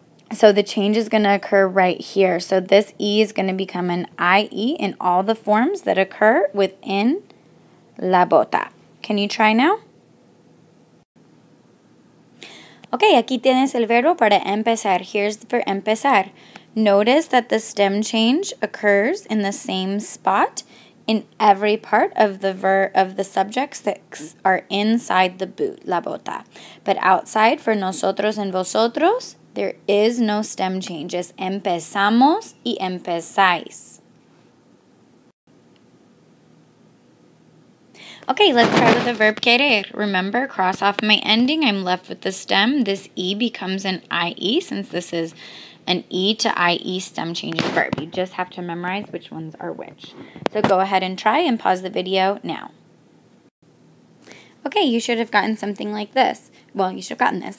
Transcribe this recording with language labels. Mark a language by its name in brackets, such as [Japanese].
[English] So the change is going to occur right here. So this E is going to become an IE in all the forms that occur within [Spanish] la bota. [English] Can you try now? [Spanish] Okay, aquí tienes el verbo para empezar. [English] Here's for empezar. Notice that the stem change occurs in the same spot in every part of the subjects that are inside the boot, [Spanish] la bota. [English] But outside, for nosotros and vosotros, there is no stem change. [Spanish] Es empezamos y empezáis. [English] Okay, let's try with the verb querer. Remember, cross off my ending. I'm left with the stem. This E becomes an IE since this is an E to IE stem changing verb. You just have to memorize which ones are which. So go ahead and try and pause the video now. Okay, you should have gotten something like this. Well, you should have gotten this.